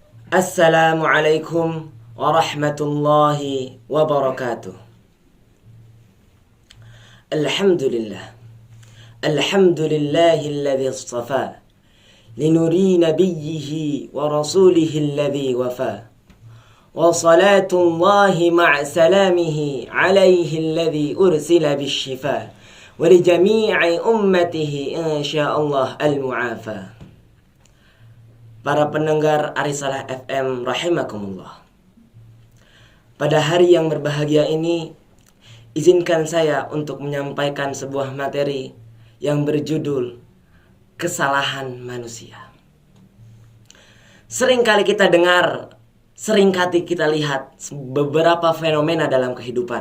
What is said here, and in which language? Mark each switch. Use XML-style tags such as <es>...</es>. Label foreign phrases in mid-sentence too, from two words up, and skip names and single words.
<ar>السلام عليكم ورحمة الله وبركاته. Alhamdulillah. الحمد لله الذي اصطفى لنور نبيه ورسوله الذي وفى. وصلاة الله مع سلامه عليه الذي أرسل بالشفا ولجميع أمته إن شاء الله المعافى.</ar> <id>Para pendengar Arisalah FM rahimakumullah. Pada hari yang berbahagia ini, izinkan saya untuk menyampaikan sebuah materi yang berjudul Kesalahan Manusia. Seringkali kita dengar, seringkali kita lihat beberapa fenomena dalam kehidupan.</id>